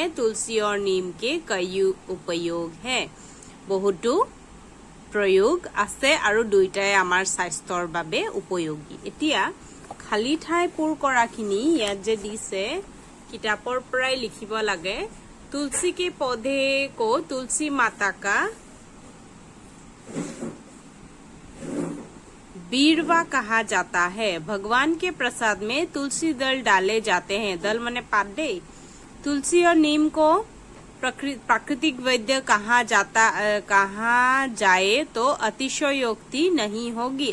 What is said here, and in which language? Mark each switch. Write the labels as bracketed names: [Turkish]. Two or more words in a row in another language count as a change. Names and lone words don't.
[Hindi] तुलसी और नीम के कई उपयोग हैं, बहुतो प्रयोग [Assamese] আছে আৰু দুইটাই আমাৰ স্বাস্থ্যৰ বাবে উপযোগী। এতিয়া খালি ঠাই পূৰ কৰাখিনি ইয়াত যে দিছে কিতাপৰ পৰাই লিখিব লাগে। [Hindi] तुलसी के पौधे को तुलसी माता का बीरवा कहा जाता है। भगवान के प्रसाद में तुलसी दल डाले जाते हैं। दल माने पात दे। तुलसी और नीम को प्राकृतिक वैद्य कहा जाए तो अतिशयोक्ति नहीं होगी।